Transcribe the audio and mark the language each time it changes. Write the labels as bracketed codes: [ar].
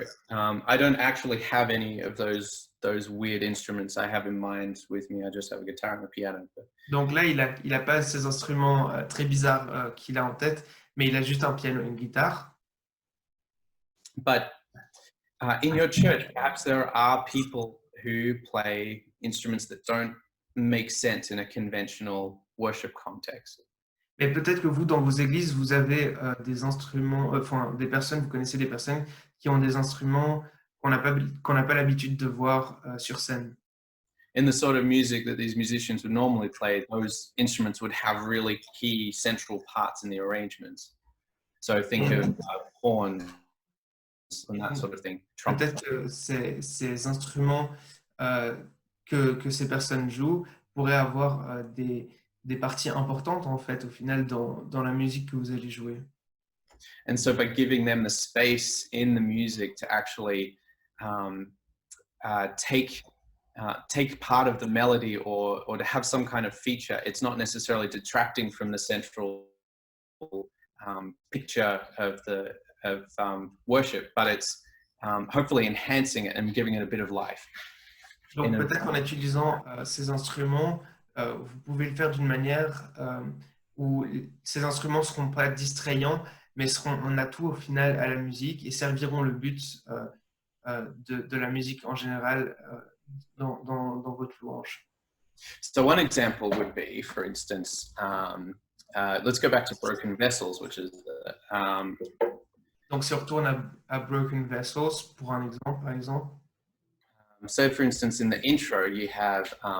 [en] I don't actually have any of those weird instruments I have in mind with me. I just have a guitar and a piano. [fr] Donc là, il a pas ces instruments très bizarres qu'il a en tête, mais il a juste un piano et une guitare. [en] But in your church, perhaps there are people who play instruments that don't make sense in a conventional worship context. [fr] Mais peut-être que vous, dans vos églises, vous avez des instruments, enfin des personnes, vous connaissez des personnes qui ont des instruments qu'on n'a pas l'habitude de voir sur scène. [en] In the sort of music that these musicians would normally play, those instruments would have really key central parts in the arrangements. So think of horns and that sort of thing. [fr] Peut-être que ces instruments que ces personnes jouent pourraient avoir des parties importantes en fait au final dans la musique que vous allez jouer. [en] And so by giving them the space in the music to actually take part of the melody or to have some kind of feature, it's not necessarily detracting from the central picture of worship, but it's hopefully enhancing it and giving it a bit of life. [fr] Donc peut-être qu'en utilisant ces instruments, vous pouvez le faire d'une manière où ces instruments ne seront pas distrayants, mais seront un atout au final à la musique et serviront le but de la musique en général dans votre louange. [en] So one example would be, for instance, let's go back to Broken Vessels, which is [fr] Donc si on retourne à Broken Vessels pour un exemple, par exemple. [en] So for instance, in the intro, you have